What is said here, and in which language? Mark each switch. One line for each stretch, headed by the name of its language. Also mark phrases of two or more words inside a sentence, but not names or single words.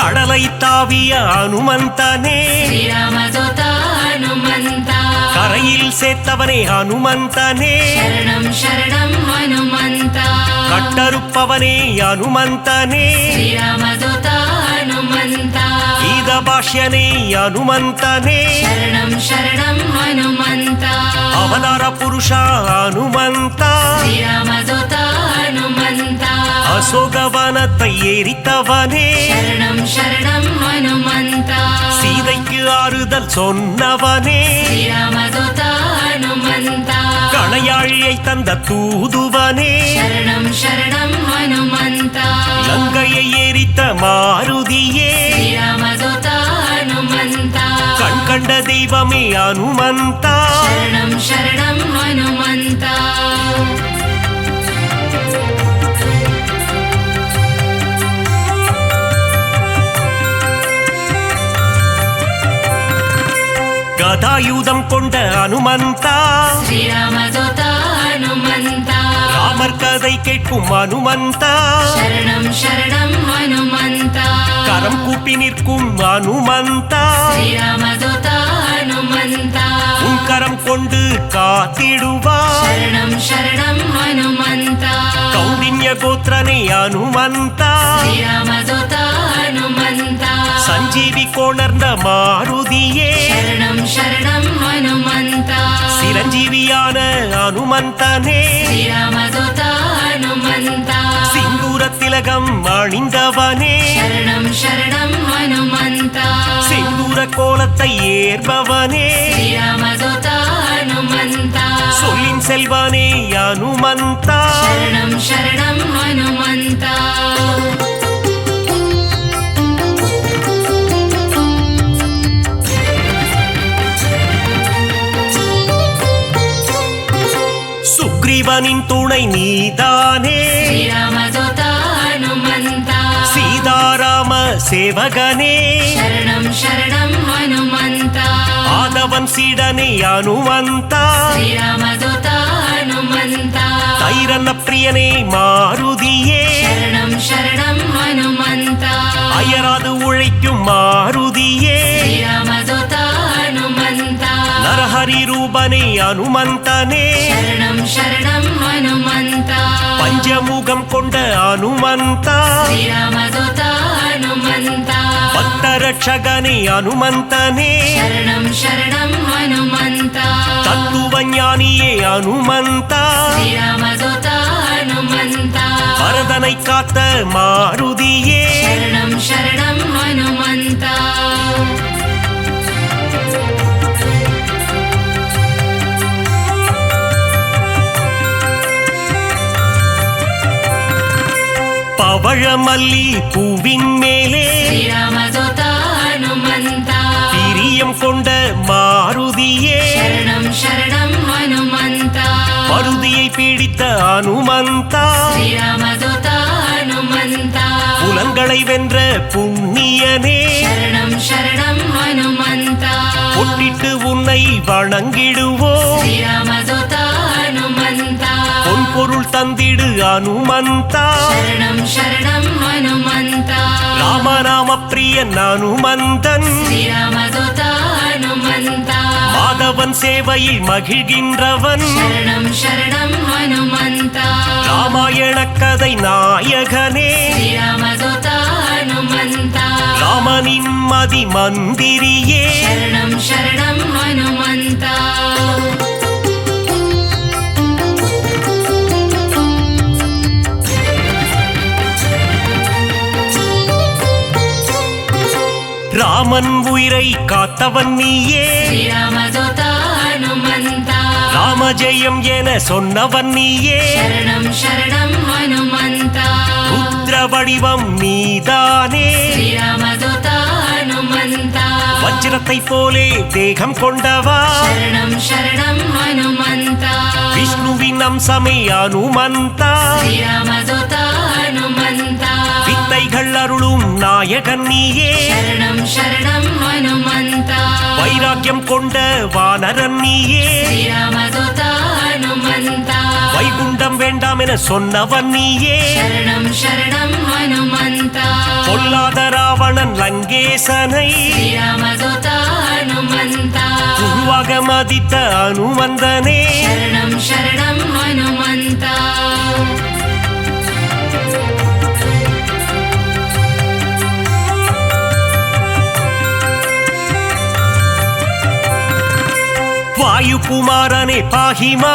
Tamil: கடலை தாவிய அனுமந்தனே
Kannada: ಶ್ರೀರಾಮದೂತ ಹನುಮಂತ
Tamil: கரையில் சேர்த்தவனே அனுமந்தனே
Kannada: ಶರಣಂ ಶರಣಂ ಹನುಮಂತ
Tamil: கட்டறுப்பவனே அனுமந்தனே
Kannada: ಶ್ರೀರಾಮದೂತ ಹನುಮಂತ
Tamil: கீத பாஷ்யனே அனுமந்தனே
Kannada: ಶರಣಂ ಶರಣಂ ಹನುಮಂತ
Tamil: அவதார புருஷா அனுமந்த
Kannada: ಶ್ರೀರಾಮದೂತ ಹನುಮಂತ
Tamil: அசோகவனத்தை எரித்தவனே
Kannada: ಶರಣಂ ಶರಣಂ ಹನುಮಂತ
Tamil: சீதைக்கு ஆறுதல் சொன்னவனே
Kannada: ಶ್ರೀರಾಮದೂತ ಹನುಮಂತ
Tamil: கணையாழியை தந்த தூதுவனே
Kannada: ಶರಣಂ ಶರಣಂ ಹನುಮಂತ
Tamil: லங்கையை எரித்த மாருதியே
Kannada: ಶ್ರೀರಾಮದೂತ ಹನುಮಂತ
Tamil: கண் கண்ட தெய்வமே அனுமந்தா
Kannada: ಶರಣಂ ಶರಣಂ ಹನುಮಂತ
Tamil: கதாயுதம் கொண்ட அனுமந்தா
Kannada: ಶ್ರೀರಾಮದೂತ ಹನುಮಂತ
Tamil: ராமர் கதை கேட்கும் அனுமந்தா
Kannada: ಶರಣಂ ಶರಣಂ ಹನುಮಂತ
Tamil: கரம் கூப்பி நிற்கும் அனுமந்தா
Kannada: ಶ್ರೀರಾಮದೂತ ಹನುಮಂತ
Tamil: உன் கரம் கொண்டு காத்திடுவார்
Kannada: ಶರಣಂ ಶರಣಂ ಹನುಮಂತ
Tamil: கௌண்டின்ய கோத்திரனே அனுமந்தா
Kannada: ಶ್ರೀರಾಮದೂತ ಹನುಮಂತ
Tamil: சஞ்சீவி கோணர்ந்த மாருதியே
Kannada: ಶರಣಂ ಶರಣಂ ಹನುಮಂತ
Tamil: சிரஞ்சீவியான அனுமந்தனே
Kannada: ಶ್ರೀರಾಮದೂತ ಹನುಮಂತ
Tamil: சிந்தூர திலகம் அணிந்தவனே
Kannada: ಶರಣಂ ಶರಣಂ ಹನುಮಂತ
Tamil: சிந்தூர கோலத்தை ஏற்பவனே
Kannada: ಶ್ರೀರಾಮದೂತ ಹನುಮಂತ
Tamil: சொல்லின் செல்வனே அனுமந்தா
Kannada: ಶರಣಂ ಶರಣಂ ಹನುಮಂತ
Tamil: சுக்ரீவனின் துணை நீதானே
Kannada: ಶ್ರೀರಾಮದೂತ ಹನುಮಂತ
Tamil: சீதாராம சேவகனே
Kannada: ಶರಣಂ ಶರಣಂ ಹನುಮಂತ
Tamil: ஆதவன் சீடனே அனுமந்தா
Kannada: ಶ್ರೀರಾಮದೂತ ಹನುಮಂತ
Tamil: தைரன பிரியனே மாருதியே
Kannada: ಶರಣಂ ಶರಣಂ ಹನುಮಂತ
Tamil: அயராது உழைக்கும் மாருதியே
Kannada: ಶ್ರೀರಾಮದೂತ ಹನುಮಂತ
Tamil: நரஹரி ரூபனே அனுமந்தனே
Kannada: ಶರಣಂ ಶರಣಂ ಹನುಮಂತ
Tamil: பஞ்சமுகம் கொண்ட அனுமந்தா
Kannada: ಶ್ರೀರಾಮದೂತ ಹನುಮಂತ
Tamil: பக்தரட்சகனே அனுமந்தனே
Kannada: ಶರಣಂ ಶರಣಂ ಹನುಮಂತ
Tamil: தத்துவஞானியே அனுமந்தா
Kannada: ಶ್ರೀರಾಮದೂತ ಹನುಮಂತ
Tamil: பரதனை காத்த மாருதியே
Kannada: ಶರಣಂ ಶರಣಂ ಹನುಮಂತ
Tamil: பவழமல்லி பூவின் மேலே
Kannada: ಶ್ರೀರಾಮದೂತ ಹನುಮಂತ
Tamil: பிரியம் கொண்ட மாருதியே
Kannada: ಶರಣಂ ಶರಣಂ ಹನುಮಂತ
Tamil: பருதியை பிடித்த அனுமந்தா
Kannada: ಶ್ರೀರಾಮದೂತ ಹನುಮಂತ
Tamil: புலன்களை வென்ற புண்ணியனே
Kannada: ಶರಣಂ ಶರಣಂ ಹನುಮಂತ
Tamil: பொட்டிட்டு உன்னை வணங்கிடுவோ
Kannada: ಶ್ರೀರಾಮದೂತ ಹನುಮಂತ
Tamil: பொன் பொருள் தந்திடு அனுமந்தா
Kannada: ಶರಣಂ ಶರಣಂ ಹನುಮಂತ
Tamil: ராமநாம பிரியன் அனுமந்தன்
Kannada: ಶ್ರೀರಾಮದೂತ ಹನುಮಂತ
Tamil: மாதவன் சேவையில் மகிழ்கின்றவன்
Kannada: ಶರಣಂ ಶರಣಂ ಹನುಮಂತ
Tamil: ராமாயண கதை நாயகனே
Kannada: ಶ್ರೀರಾಮದೂತ ಹನುಮಂತ
Tamil: ராமனின் மதி மந்திரியே
Kannada: ಶರಣಂ ಶರಣಂ ಹನುಮಂತ
Tamil: ராமன் உயிரை காத்தவன் நீயே
Kannada: ಶ್ರೀರಾಮದೂತ ಹನುಮಂತ
Tamil: ராமஜெயம் என சொன்னவன் நீயே
Kannada: ಶರಣಂ ಶರಣಂ ಹನುಮಂತ
Tamil: ருத்ர வடிவம் நீதானே
Kannada: ಶ್ರೀರಾಮದೂತ ಹನುಮಂತ
Tamil: வஜ்ரத்தை போலே தேகம் கொண்டவா
Kannada: ಶರಣಂ ಶರಣಂ ಹನುಮಂತ
Tamil: விஷ்ணுவின் அம்சமே அனுமந்தா
Kannada: ಶ್ರೀರಾಮದೂತ ಹನುಮಂತ
Tamil: வித்தைகள் அருளும் நாயகன் நீயே
Kannada: ಶರಣಂ ಶರಣಂ ಹನುಮಂತ
Tamil: வைராக்கியம் கொண்ட வானரன் நீயே
Kannada: ಶ್ರೀರಾಮದೂತ ಹನುಮಂತ
Tamil: வைகுண்டம் வேண்டாம் என சொன்னவன் நீயே
Kannada: ಶರಣಂ ಶರಣಂ ಹನುಮಂತ
Tamil: பொல்லாத ராவணன் லங்கை மகேசனை ஸ்ரீராமதூத ஹனுமந்தா உருவாக மதித்த அனுமந்தனே சரணம் சரணம் ஹனுமந்தா வாயுகுமாரனே பாஹிமா